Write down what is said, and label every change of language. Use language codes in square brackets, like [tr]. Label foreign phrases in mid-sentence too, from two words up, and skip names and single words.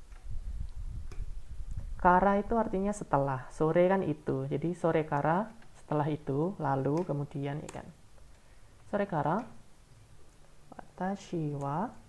[id] Kara itu artinya setelah, sore kan itu. Jadi [ja] それから, [id] setelah itu, lalu, kemudian ya kan. [ja] それから、私は